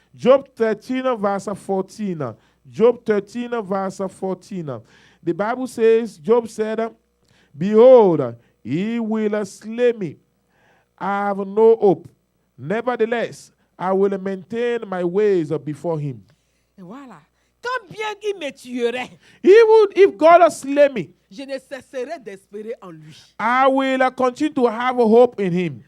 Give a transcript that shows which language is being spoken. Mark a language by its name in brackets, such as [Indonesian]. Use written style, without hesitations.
[English] Job 13, verse 14. Job 13, verse 14. The Bible says, Job said, behold, he will slay me. I have no hope. Nevertheless, I will maintain my ways before him. [French] Et voilà. Quand bien il me tuerait, [English] Even if God slay me, [French] je ne cesserai d'espérer en lui. [English] I will continue to have hope in him.